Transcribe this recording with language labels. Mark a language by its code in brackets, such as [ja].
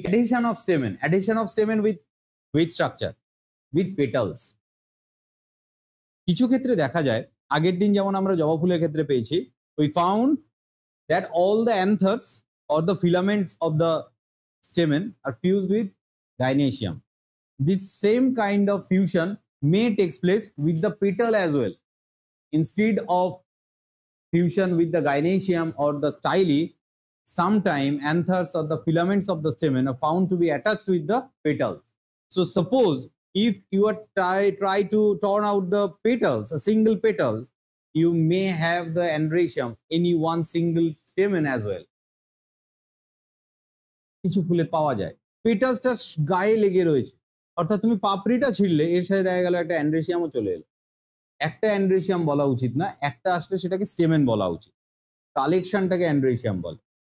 [en] Addition of stamen with structure with petals. [bn] কিছু ক্ষেত্রে দেখা যায়, আগের দিন যেমন আমরা জবা ফুলের ক্ষেত্রে পেয়েছি, [en] We found that all the anthers or the filaments of the stamen are fused with gynoecium. This same kind of fusion may takes place with the petal as well. Instead of fusion with the gynoecium or the styli, sometime anthers or the filaments of the stamen are found to be attached with the petals. So suppose if you are try to turn out the petals, a single petal, you may have the androecium in one single stamen as well. [bn] কিছু ফুলে পাওয়া যায় পেটালসটা গায়ে লেগে রয়েছে, অর্থাৎ তুমি পাপড়িটা ছিঁড়লে এর সাথে দেখা গেল একটা অ্যান্ড্রেসিয়ামও চলে এলো। একটা অ্যান্ড্রেসিয়াম বলা উচিত না, একটা আসলে সেটাকে স্টেমেন বলা উচিত, কালেকশনটাকে অ্যান্ড্রেসিয়াম বলে।